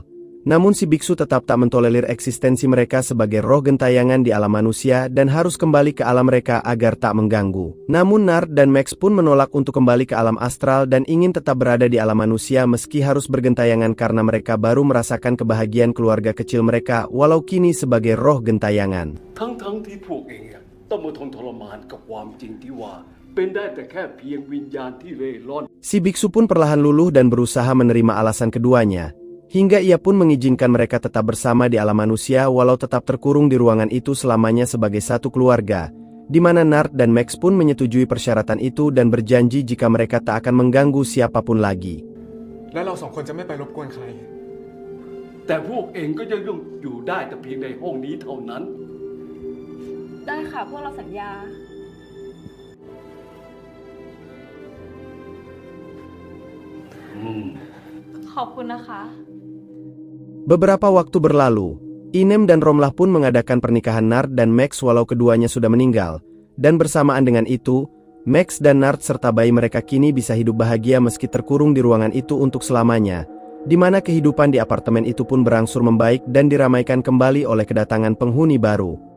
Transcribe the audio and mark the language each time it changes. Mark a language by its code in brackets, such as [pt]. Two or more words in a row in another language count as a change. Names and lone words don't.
[id] Namun si biksu tetap tak mentolerir eksistensi mereka sebagai roh gentayangan di alam manusia dan harus kembali ke alam mereka agar tak mengganggu. Namun Nart dan Max pun menolak untuk kembali ke alam astral dan ingin tetap berada di alam manusia meski harus bergentayangan karena mereka baru merasakan kebahagiaan keluarga kecil mereka walau kini sebagai roh gentayangan. [th] ทั้งที่พวกเองต้องมาทนทรมานกับความจริงที่ว่าเป็นได้แต่แค่เพียงวิญญาณที่เร่ร่อน [id] Si biksu pun perlahan luluh dan berusaha menerima alasan keduanya, hingga ia pun mengizinkan mereka tetap bersama di alam manusia walau tetap terkurung di ruangan itu selamanya sebagai satu keluarga, di mana Nart dan Max pun menyetujui persyaratan itu dan berjanji jika mereka tak akan mengganggu siapapun lagi. [th] และเรา2 คนจะไม่ไปรบกวนใคร แต่พวกเองก็ยังต้องอยู่ได้แต่เพียงในห้องนี้เท่านั้น ได้ค่ะพวกเราสัญญา ขอบคุณนะคะ [id] Beberapa waktu berlalu, Inem dan Romlah pun mengadakan pernikahan Nart dan Max walau keduanya sudah meninggal, dan bersamaan dengan itu, Max dan Nart serta bayi mereka kini bisa hidup bahagia meski terkurung di ruangan itu untuk selamanya, di mana kehidupan di apartemen itu pun berangsur membaik dan diramaikan kembali oleh kedatangan penghuni baru.